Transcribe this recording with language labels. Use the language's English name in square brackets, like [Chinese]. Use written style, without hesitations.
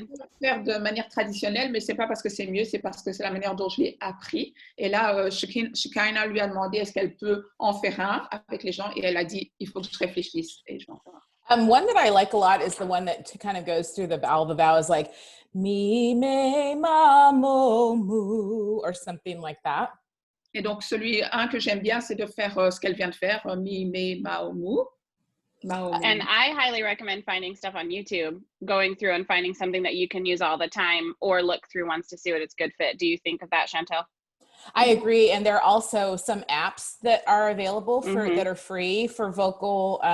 [French] Je peux faire de manière traditionnelle, mais c'est pas parce que c'est mieux, c'est parce que c'est la manière dont je l'ai appris. Et là, Shekinah lui a demandé est-ce qu'elle peut en faire un avec les gens, et elle a dit il faut que je réfléchisse et je vais en faire un. [English] One that I like a lot is the one that kind of goes through all the vowels, like mi, me, ma, mo, mu, or something like that. [French] Et donc, un que j'aime bien, c'est de faire ce qu'elle vient de faire, mi, me, ma, mu. [English] And I highly recommend finding stuff on YouTube, going through and finding something that you can use all the time, or look through once to see what it's good fit. Do you think of that, Chantal? I agree, and there are also some apps that are available that are free for vocalises.